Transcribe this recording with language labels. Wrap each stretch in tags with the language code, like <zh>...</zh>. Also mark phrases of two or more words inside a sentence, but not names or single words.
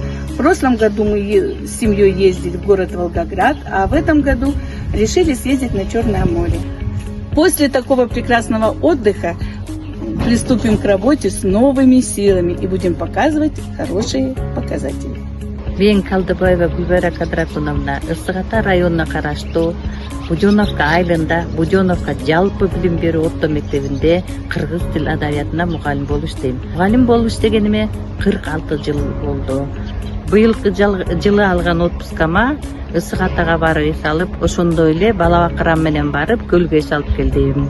<ru>В прошлом году мы с семьей ездили в город Волгоград, а в этом году решили съездить на Черное море. После такого прекрасного отдыха приступим к работе с новыми силами и будем показывать хорошие показатели.</ru> <ky>Мен Калдыбаева Гүлбайра Кадратовна, Ысык Ата районуна караштуу Буденовка айылында Буденовка жалпы билим берүү орто мектебинде кыргыз тил адабиятына мугалим болуп иштейм. Мугалим болуп иштегениме 46 жыл болду. Быйылкы жылы алган отпускама Ысык Атага барып эс алып, ошондой эле бала бакырам менен барып көлгө эс алып келдим.</ky>